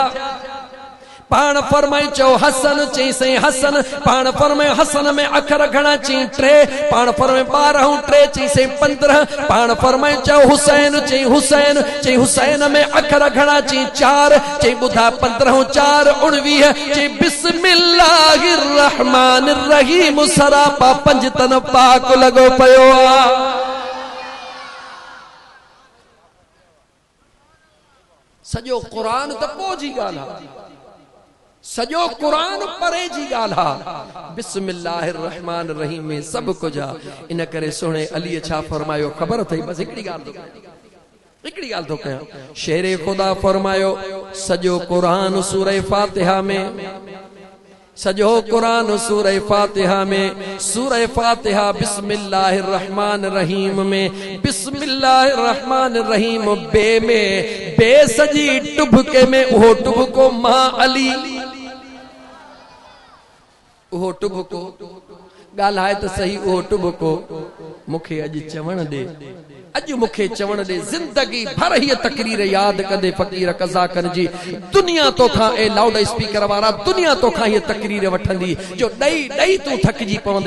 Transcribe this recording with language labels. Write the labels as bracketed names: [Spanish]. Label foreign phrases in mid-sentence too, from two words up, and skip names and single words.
[Sindhi] पाण फरमाए चो हसन, चई से हसन। पाण फरमाए हसन में अखर घणा, चई 3। पाण फरमाए 12 ऐं 3, चई से 15। पाण फरमाए चो हुसैन, चई हुसैन, चई हुसैन में अखर घणा, चई 4। चई ॿुधा 15 ऐं 4 19। चई [Arabic] بسم الله الرحمن الرحيم, [Sindhi] सरापा पंजतन पाक लॻो पियो आ। सॼो क़ुरान त पोइ जी ॻाल्हि आहे, सॼो क़ुरान परे जी ॻाल्हि आहे। [Arabic] بسم الله الرحمن الرحيم [Sindhi] में सभु कुझु आहे। इन करे सुहिणे अलीअ छा फरमायो ख़बर अथई? बस हिकिड़ी ॻाल्हि थो कयां। शेरे ख़ुदा फरमायो सॼो क़ुरान सूरह फातिहा में, सॼो क़ुरान सूरह फातिहा में, सूरह फातिहा [Arabic] بسم الله الرحمن الرحيم [Sindhi] में, [Arabic] بسم الله الرحمن الرحيم [Sindhi] बे में, बे सजी टुभके में, उहो टुभको मां अली, उहो टुभको ॻाल्हाए त सही, उहो टुभको मूंखे अॼु चवण ॾे, अॼु मूंखे चवण ॾे। ज़िंदगी भर हीअ तकरीर यादि कंदे फ़क़ीर कज़ाकन जी, दुनिया तोखां ए लाउड स्पीकर वारा दुनिया तोखां हीअ तकरीर वठंदी, जो ॾेई ॾेई तूं थकिजी पवंदे।